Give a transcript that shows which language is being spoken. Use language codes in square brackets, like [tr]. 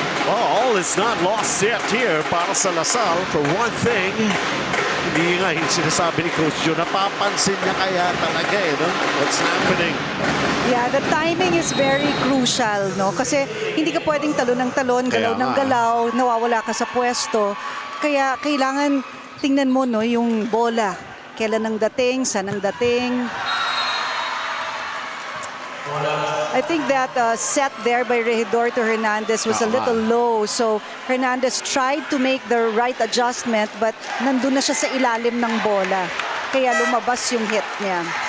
[en] Well, all is not lost yet here [tl] para sa LaSalle. [en] For one thing, [tl] hindi nga yung sinasabi ni Coach Joe, napapansin niya kaya talaga no? [en] What's happening? Yeah, the timing is very crucial, no? [tl] Kasi hindi ka pwedeng talon ng talon, galaw ng galaw, nawawala ka sa pwesto. Kaya kailangan tingnan mo, no, yung bola. Kailan ang dating, saan ang dating. [en] I think that set there by Regidor to Hernandez was a little low. So Hernandez tried to make the right adjustment but [tl] nandun na siya sa ilalim ng bola. Kaya lumabas yung hit niya.